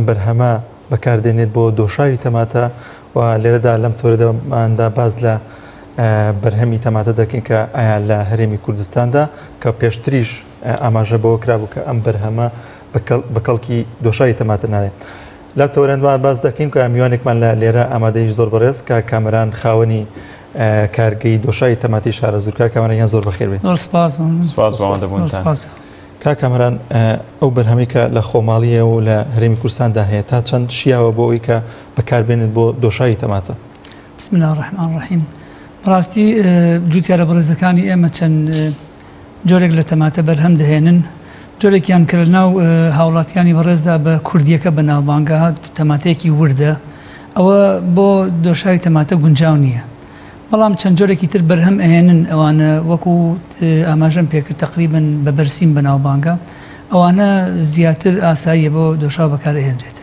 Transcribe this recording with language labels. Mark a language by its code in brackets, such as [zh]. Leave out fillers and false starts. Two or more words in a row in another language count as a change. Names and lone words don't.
[ckb] بەرهەمە بەکاردێنێت بۆ دۆشاوی تەماتە و لێرەدا لەم تۆرەدەماندا باز لە بەرهەمی تەماتە دەکەین کە ئایا لە هەرێمی کوردستاندا کە پێشتریش ئاماژە بەوە کرابوو کە ئەم بەرهەمە بەکەڵکی دۆشاوی تەماتە ناوێت لە تەوەرەندوان باز دەکەین کە میوانێکمان لە لێرە ئامادەیش زۆر بەڕێز کە کامەران خاوەنی کارگەی دۆشاوی تەماتی شارە زورکە کامەرانیان زۆر بەخێر بێت کا کامەران ئەو بەرهەمێکە لە خۆماڵیە و لە هەرێمی کوردستاندا هەیە تا چەند شیاوە بۆ ئەوی کە بەکاربێنێت بۆ دۆشاوی تەماتە [ar] بسم الله الرحمن الرحیم [ckb] ڕاستی جوتیارە بەڕێزەکانی ئێمە چەند جۆرێک لە تەماتە بەرهەم دەهێنن جۆرێکیان کرد ناو هاوڵاتیانی بەڕێزدا بە کوردیەکە بە ناوبانگە تەماتەیەکی وردە ئەوە بۆ دۆشاوی تەماتە گونجاو نییە بەڵام چەند جۆرێکی تر بەرهەم ئەهێنن ئەوانە وەکو ئاماژەم پێکرد تقریبن بە بەرسیم بەناوبانگە ئەوانە زیاتر ئاساییە بۆ دۆشاو بەکارهێنرێت